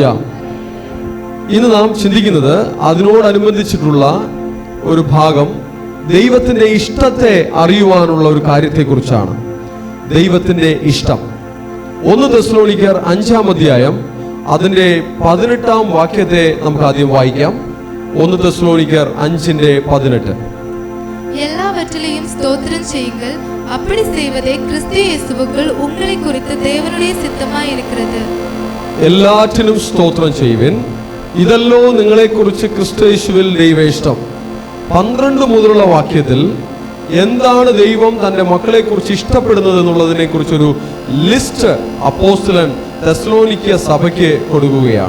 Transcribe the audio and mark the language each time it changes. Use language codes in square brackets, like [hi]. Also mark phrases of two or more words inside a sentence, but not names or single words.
[ml] ഇന്ന് നാം ചിന്തിക്കുന്നത് അതിനോടനുബന്ധിച്ചിട്ടുള്ള ഒരു ഭാഗം ദൈവത്തിൻ്റെ ഇഷ്ടത്തെ അറിയുവാനുള്ള ഒരു കാര്യത്തെക്കുറിച്ചാണ്. ദൈവത്തിൻ്റെ ഇഷ്ടം. 1 തെസ്സലോനിക്കർ 5-ാം അധ്യായം അതിൻ്റെ 18-ാം വാക്യത്തെ നമുക്ക് ആദ്യം വായിക്കാം. 1 തെസ്സലോനിക്കർ 5:18. [ta] எல்லாவற்றிலையும் ஸ்தோத்திரம் செய்யுங்கள், அப்படி செய்வதே கிறிஸ்து இயேசுவுக்குள் உங்களை குறித்து தேவனுடைய சித்தமாய் இருக்கிறது. [ml] എല്ലാറ്റിനും സ്തോത്രം ചെയ്യുവിൻ, ഇതല്ലോ നിങ്ങളെക്കുറിച്ച് ക്രിസ്തു യേശുവിൽ ദൈവേഷ്ടം. 12 മുതലുള്ള വാക്യത്തിൽ എന്താണ് ദൈവം തൻ്റെ മക്കളെക്കുറിച്ച് ഇഷ്ടപ്പെടുന്നത് എന്നുള്ളതിനെ കുറിച്ചൊരു ലിസ്റ്റ് അപ്പോസ്തലൻ തെസ്സലോനിക്ക സഭയ്ക്ക് കൊടുക്കുകയാണ്.